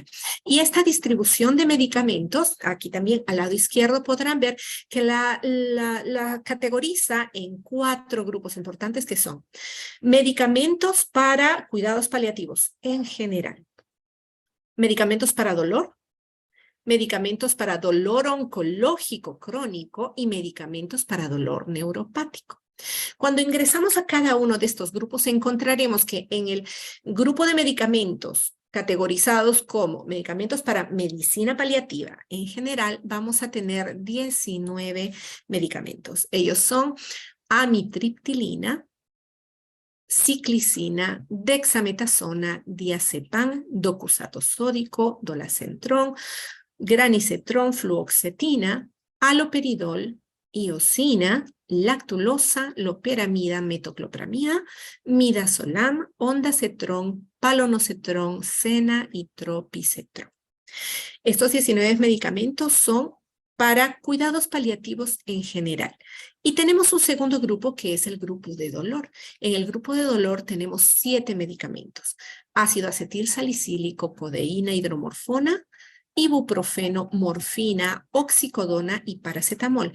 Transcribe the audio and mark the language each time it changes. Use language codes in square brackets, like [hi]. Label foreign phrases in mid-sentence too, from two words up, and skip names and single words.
[es] Y esta distribución de medicamentos, aquí también al lado izquierdo podrán ver que la categoriza en 4 grupos importantes que son medicamentos para cuidados paliativos en general, medicamentos para dolor, medicamentos para dolor oncológico crónico y medicamentos para dolor neuropático. Cuando ingresamos a cada uno de estos grupos, encontraremos que en el grupo de medicamentos categorizados como medicamentos para medicina paliativa, en general vamos a tener 19 medicamentos. Ellos son amitriptilina, ciclicina, dexametasona, diazepam, docusato sódico, dolacentrón, granicetrón, fluoxetina, haloperidol, iosina, lactulosa, loperamida, metoclopramida, midazolam, ondansetrón, palonocetrón, sena y tropicetrón. Estos 19 medicamentos son para cuidados paliativos en general. Y tenemos un segundo grupo que es el grupo de dolor. En el grupo de dolor tenemos 7 medicamentos: ácido acetil salicílico, codeína, hidromorfona, ibuprofeno, morfina, oxicodona y paracetamol.